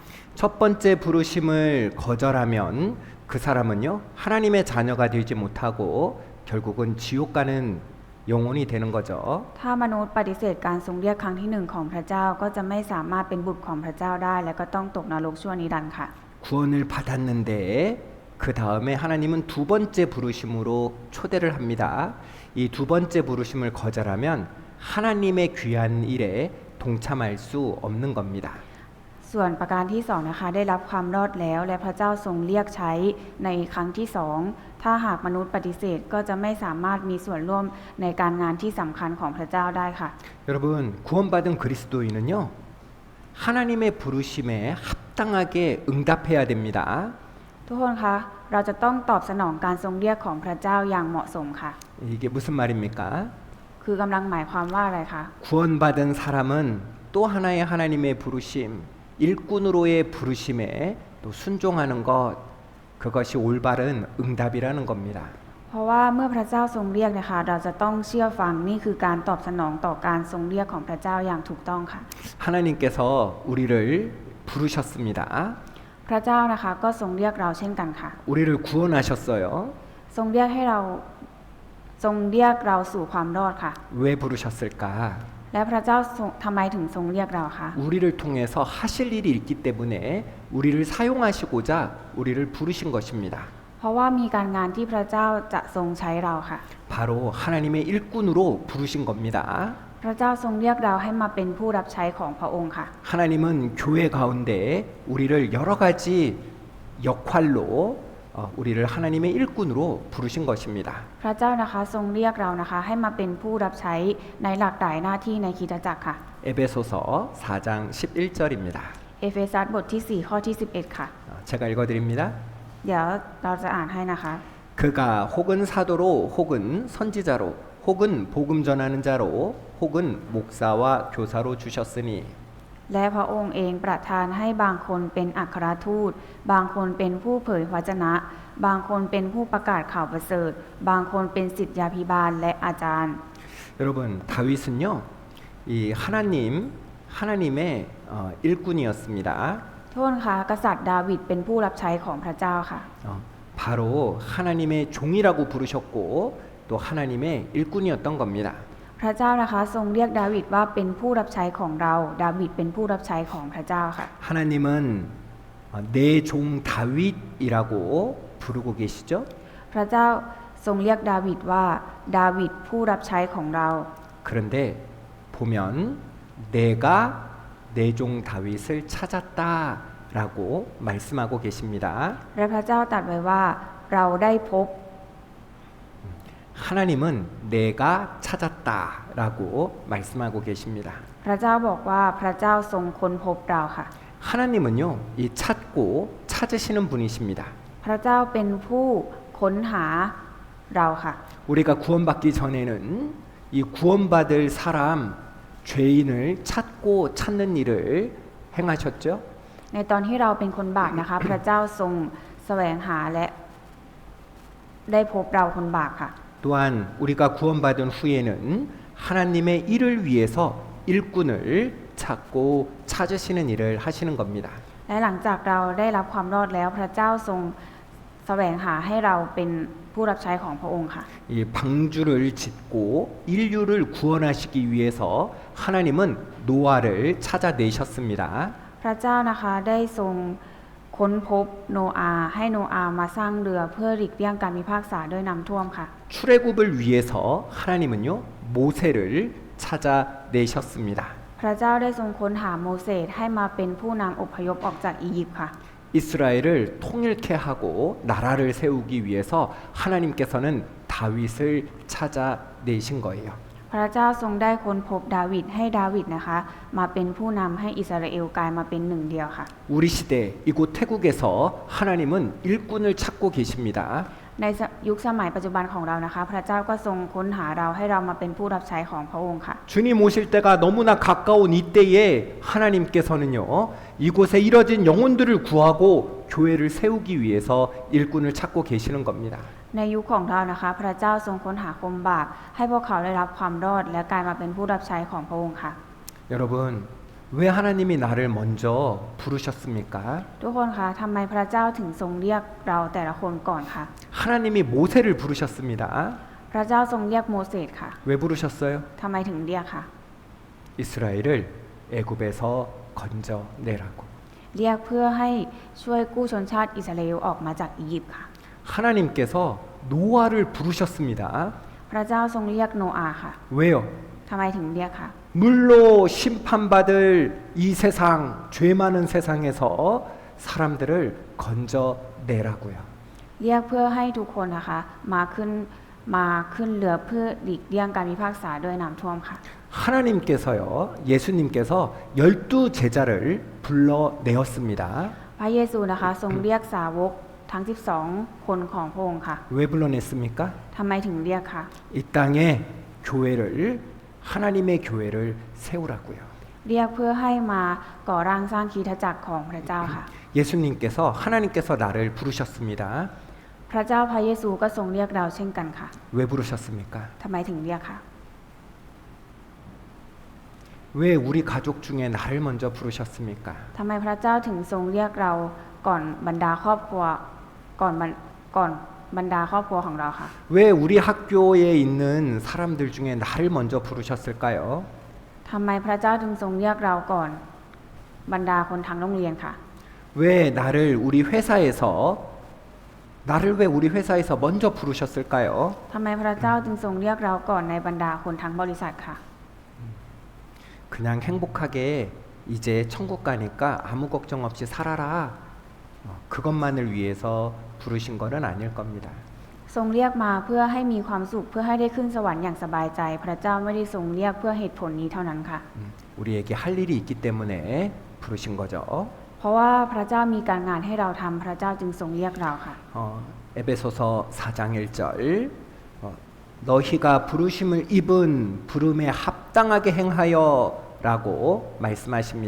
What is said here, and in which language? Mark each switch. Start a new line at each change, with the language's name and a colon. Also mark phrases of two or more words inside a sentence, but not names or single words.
Korean: 첫 번째 부르심을 거절하면 그 사람은요, 하나님의 자녀가 되지 못하고 결국은 지옥 가는 영혼이 되는 거죠.
Thai: ถ้ามนุษย์ปฏิเสธการทรงเรียกครั้งที่1ของพระเจ้าก็จะไม่สามารถเป็นบุตรของพระเจ้าได้ และก็ต้องตกนรกชั่วนิรันดร์ค่ะ
Korean: 구원을 받았는데 그 다음에 하나님은 두 번째 부르심으로 초대를 합니다. 이 두 번째 부르심을 거절하면 하나님의 귀한 일에 동참할 수 없는 겁니다.
Thai: ส่วนประการที่2นะคะได้รับความรอดแล้วและพระเจ้าทรงเรียกใช้ในครั้งที่2 ถ้าหากมนุษย์ปฏิเสธก็จะไม่สามารถมีส่วนร่วมในการงานที่สำคัญของพระเจ้าได้ค่ะ
Korean: 여러분 구원받은 그리스도인은요 하나님의 부르심에 합당하게 응답해야 됩니다.
Thai: ทุกคนคะเราจะต้องตอบสนองการทรงเรียกของพระเจ้าอย่างเหมาะสมค่ะ
Korean: 이게 무슨 말입니까?
Thai: คือกำลังหมายความว่าอะไรคะ
Korean: 구원받은 사람은 또 하나의 하나님의 부르심, 일꾼으로의 부르심에 또 순종하는 것 그것이 올바른 응답이라는 겁니다.
Thai: เพราะว่าเมื่อพระเจ้าทรงเรียกนะคะเราจะต้องเชื่อฟังนี่คือการตอบสนองต่อการทรงเรียกของพระเจ้าอย่างถูกต้องค่ะ
Korean: 하나님께서 우리를 부르셨습니다.
Thai: พระเจ้านะคะก็ทรงเรียกเราเช่นกันค่ะ
Korean: 우리를 구원하셨어요.
Thai: ทรงเรียกเราสู่ความรอดค่ะ
Korean: 왜 부르셨을까?
Thai: และพระเจ้าทำไมถึงทรงเรียกเราคะ
Korean: 우리를 통해서 하실 일이 있기 때문에 우리를 사용하시고자 우리를 부르신 것입니다.
Thai: เพราะว่ามีการงานที่พระเจ้าจะทรงใช้เราค่ะ
Korean: 바로 하나님의 일꾼으로 부르신 겁니다.
Thai: พระเจ้าทรงเรียกเราให้มาเป็นผู้รับใช้ของพระองค์ค่ะ
Korean: 하나님은 교회 가운데 우리를 여러 가지 역할로 우리를 하나님의 일꾼으로 부르신 것입니다.
Thai: พระเจ้านะคะทรงเรียกเรานะคะให้มาเป็นผู้รับใช้ในหลากหลายหน้าที่ในคริสตจักรค่ะ
Korean: 에베소서 4장 11절입니다.
Thai: เอเฟซัสบทที่ 4 ข้อที่ 11 ค่ะ
Korean: 제가 읽어드립니다.
Thai: เดี๋ยวเราจะอ่านให้นะคะ
Korean: 그가 혹은 사도로 혹은 선지자로 혹은 복음 전하는 자로 혹은 목사와 교사로 주셨으니
Thai: และพระองค์เองประทานให้บางคนเป็นอัครทูต บางคนเป็นผู้เผยวจนะ บางคนเป็นผู้ประกาศข่าวประเสริฐ บางคนเป็นศิษยาภิบาลและอาจารย์
Korean: 여러분 다윗은요 이 하나님의 일꾼이었습니다.
Thai: โทษค่ะกษัตริย์ดาวิดเป็นผู้รับใช้ของพระเจ้าค่ะ
Korean: 바로 하나님의 종이라고 부르셨고 또 하나님의 일꾼이었던 겁니다.
Thai: พระเจ้านะคะทรงเรียกดาวิดว่าเป็นผู้รับใช้ของเรา ดาวิดเป็นผู้รับใช้ของพระเจ้าค่ะ
Korean: 하나님은 내 종 다윗이라고 부르고 계시죠?
Thai: พระเจ้าทรงเรียกดาวิดว่าดาวิดผู้รับใช้ของเรา
Korean: 그런데 보면 내가 내 종 다윗을 찾았다라고 말씀하고 계십니다.
Thai: และพระเจ้าตรัสไว้ว่าเราได้พบ
Korean: 하나님은 내가 찾았다라고 말씀하고 계십니다.
Thai: พระเจ้าบอกว่าพระเจ้าทรงค้นพบเราค่ะ
Korean: 하나님은요, 이 찾고 찾으시는 분이십니다.
Thai: พระเจ้าเป็นผู้ค้นหาเราค่ะ
Korean: 우리가 구원받기 전에는 이 구원받을 사람 죄인을 찾고 찾는 일을 행하셨죠.
Thai: ในตอนที่เราเป็นคนบาปนะคะ พระเจ้าทรงแสวงหาและได้พบเราคนบาปค่ะ
Korean: 또한 우리가 구원받은 후에는 하나님의 일을 위해서 일꾼을 찾고 찾으시는 일을 하시는 겁니다.
Thai: และหลังจากเราได้รับความรอดแล้วพระเจ้าทรงแสวงหาให้เราเป็นผู้รับใช้ของพระองค์ค่ะ
Korean: 이 방주를 짓고 인류를 구원하시기 위해서 하나님은 노아를 찾아내셨습니다.
Thai: พระเจ้านะคะได้ทรงค้นพบโนอาห์ให้โนอาห์มาสร้างเรือเพื่อหลีกเลี่ยงการพิพากษาด้วยน้ำท่วมค่ะ
Korean: 출애굽을 위해서 하나님은요 모세를 찾아내셨습니다.
Thai: พระเจ้าได้ทรงค้นหาโมเสสให้มาเป็นผู้นำอพยพออกจากอียิปต์ค่ะ
Korean: 이스라엘을 통일케 하고 나라를 세우기 위해서 하나님께서는 다윗을 찾아내신 거예요.
Thai: พระเจ้าทรงได้ค้นพบดาวิดให้ดาวิดนะคะมาเป็นผู้นำให้อิสราเอลกลายมาเป็นหนึ่งเดียวค่ะ
Korean: 우리 시대 이곳 태국에서 하나님은 일꾼을 찾고 계십니다.
Thai: ในยุคสมัยปัจจุบันของเรานะคะ พระเจ้าก็ทรงค้นหาเราให้เรามาเป็นผู้รับใช้ของพระองค์ค่ะ
Korean: 주님 오실 때가 너무나 가까운 이때에 하나님께서는요 이곳에 이뤄진 영혼들을 구하고 교회를 세우기 위해서 일꾼을 찾고 계시는 겁니다.
Thai: ในยุคของเรานะคะ พระเจ้าทรงค้นหาคนบาปให้พวกเขาได้รับความรอดและกลายมาเป็นผู้รับใช้ของพระองค์ค่ะ
Korean: 여러분 왜 하나님이 나를 먼저 부르셨습니까?
Thai: ทุกคนคะทำไมพระเจ้าถึงทรงเรียกเราแต่ละคนก่อนคะ
Korean: 하나님이 모세를 부르셨습니다.
Thai: พระเจ้าทรงเรียกโมเสสค่ะ
Korean: 왜 부르셨어요?
Thai: ทำไมถึงเรียกคะ
Korean: 이스라엘을 애굽에서 건져내라고.
Thai: เรียกเพื่อให้ช่วยกู้ชนชาติอิสราเอลออกมาจากอียิปต์ค่ะ
Korean: 하나님께서 노아를 부르셨습니다.
Thai: พระเจ้าทรงเรียกโนอาห์ค่ะ
Korean: 왜요?
Thai: ทำไมถึงเรียกคะ
Korean: 물로 심판받을 이 세상, 죄 많은 세상에서 사람들을 건져내라고요.
Thai: เเรียกเพื่อให้ทุกคนนะคะมาขึ้นเรือเพื่อหลีกเลี่ยงการพิพากษาด้วยน้ำท่วมค่ะ
Korean: 하나님께서요, 예수님께서 12 제자를 불러내었습니다.
Thai: พระเยซูนะคะทรงเรียกสาวกทั้ง 12 คนของพระองค์ค่ะ
Korean: 왜 불러냈습니까?
Thai: ทำไมถึงเรียกคะ
Korean: 이 땅에 교회를 하나님의 교회를 세우라고요.
Thai: เรียกเพื่อให้มาก่อร่างสร้างคริสตจักรของพระเจ้าค่ะ
Korean: 예수님께서 하나님께서 나를 부르셨습니다.
Thai: พระเจ้าพระเยซูก็ทรงเรียกเราเช่นกันค่ะ
Korean: 왜 부르셨습니까?
Thai: ทำไมถึงเรียกคะ
Korean: 왜 우리 가족 중에 나를 먼저 부르셨습니까?
Thai: ทำไมพระเจ้าถึงทรงเรียกเราก่อนบรรดาครอบครัวก่อนบรรดาครอบครัวของเราค่ะ
Korean: 왜 우리 학교에 있는 사람들 중에 나를 먼저 부르셨을까요?
Thai: ทำไมพระเจ้าจึงทรงเรียกเราก่อนบรรดาคนทั้งโรงเรียนค่ะ
Korean: 왜 우리 회사에서 먼저 부르셨을까요?
Thai: ทำไมพระเจ้าจึงทรงเรียกเราก่อนในบรรดาคนทั้งบริษัทค่ะ
Korean: 그냥 행복하게 이제 천국 가니까 아무 걱정 없이 살아라. 그것만을 위해서 부르신 거는 아닐 겁니다.
Thai: ทรงเรียกมาเพื่อให้มีความสุขเพื่อให้ได้ขึ้นสวรรค์อย่างสบายใจ พระเจ้าไม่ได้ทรงเรียกเพื่อเหตุผลนี้เท่านั้นค่ะ
Korean: 우리에게 할 일이 있기 때문에 부르신 거죠.
Thai: เพราะว่าพระเจ้ามีการงานให้เราทำพระเจ้าจึงทรงเรียกเราค่ะ
Korean: 에베소서 4장 1절 너희가 부르심을 입은 부름에 합당하게 행하여라고 말씀하십니다.